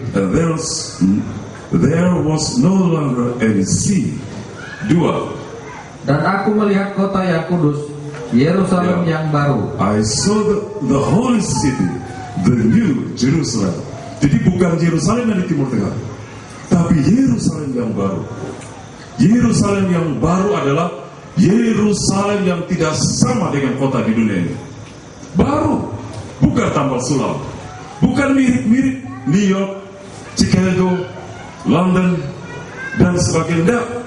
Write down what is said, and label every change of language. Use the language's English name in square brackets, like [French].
[English] And there was no longer any sea. 2. [Indonesian] Dan aku melihat kota yang kudus, Yerusalem yang baru. [English] I saw the holy city, the new Jerusalem. [Indonesian] Jadi bukan Yerusalem yang di Timur Tengah, tapi Yerusalem yang baru. Yerusalem yang baru adalah Yerusalem yang tidak sama dengan kota di dunia ini. Baru, bukan tambal sulam, bukan mirip-mirip New York, Chicago, London, dan sebagainya.